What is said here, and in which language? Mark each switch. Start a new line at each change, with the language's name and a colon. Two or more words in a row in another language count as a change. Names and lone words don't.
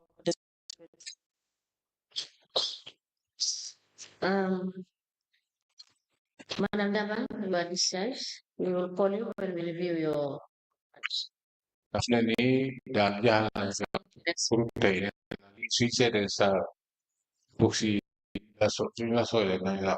English: Madam Daba, you are discharged. We will call you when we review your
Wolof: daf ne ni daal jaal nañ sa
English: next.
Wolof: pour tey suñ seetee sa book si la so suñ la soolee nañ la